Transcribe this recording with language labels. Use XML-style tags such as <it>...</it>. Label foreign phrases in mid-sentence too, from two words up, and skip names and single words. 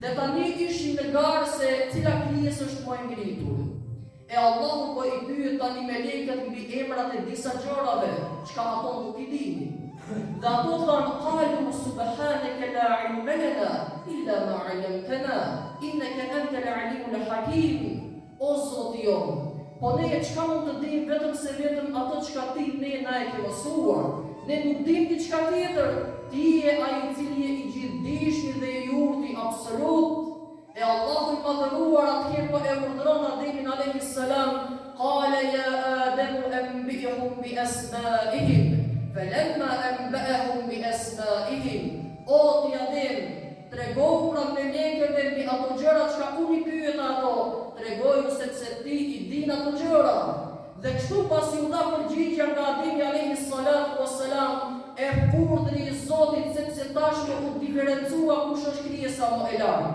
<sq>Dhe tani ishin në garë se cila krijesë është më e ngritur. E Allahu po i pyet tani melekët mbi emrat e disa gjërave, çka ato nuk i dini. Dhe ato thanë,</sq> <ar>قالوا سبحانك لا علم لنا إلا ما علمتنا إنك أنت العليم الحكيم.</ar> <sq>O Zoti jon, po ne çka mund të dim vetëm se vetëm ato çka ti ne na e ke mësuar. Ne nuk dim diçka tjetër. Ti je ai i cili je i gjithdijshmi dhe i urti absolut. E Allahu i madhëruar atëherë po e urdhëron Ademin</sq> <ar>عليه السلام, قال يا آدم أنبئهم بأسمائهم. فلما أنبأهم بأسمائهم.</ar> <sq>O ti Adem, tregohu pra melekëve mbi ato gjëra çka unë i pyet ato, tregoju sepse ti i din ato gjëra. Dhe kështu pasi u dha përgjigja nga Ademi</sq> <ar>عليه الصلاة والسلام,</ar> <sq>e urdhri i Zotit sepse tashmë u diferencua kush është krijesa më e lartë.</sq>